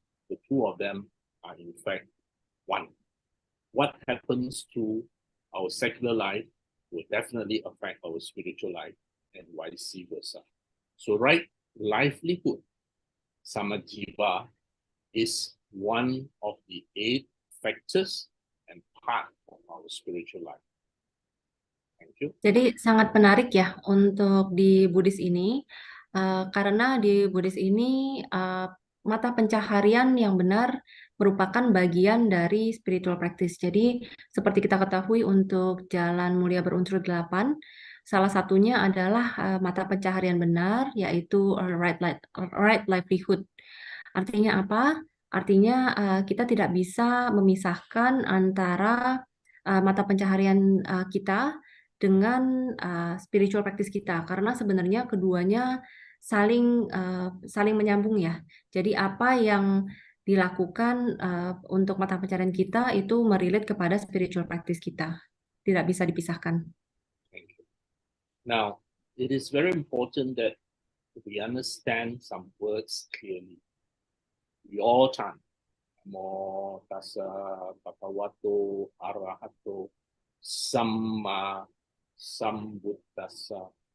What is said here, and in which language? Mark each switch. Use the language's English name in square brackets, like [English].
[English] The two of them are in fact one. What happens to our secular life will definitely affect our spiritual life and vice versa. So right livelihood, samadjiva, is one of the 8 factors and part of our spiritual life. Thank you. [Indonesian] Jadi sangat menarik ya untuk di Buddhis ini, karena di Buddhis ini mata pencaharian yang benar merupakan bagian dari spiritual practice. Jadi seperti kita ketahui untuk jalan mulia berunsur 8, salah satunya adalah mata pencaharian benar, yaitu right livelihood. Artinya apa? Artinya kita tidak bisa memisahkan antara mata pencaharian kita dengan spiritual practice kita, karena sebenarnya keduanya saling menyambung ya. Jadi apa yang dilakukan untuk mata pencaharian kita itu merelate kepada spiritual practice kita, tidak bisa dipisahkan. [English] Thank you. Now, it is very important that we understand some words clearly. We all chant Namo Tassa Bhagavato Arahato Samma Sambuddhassa.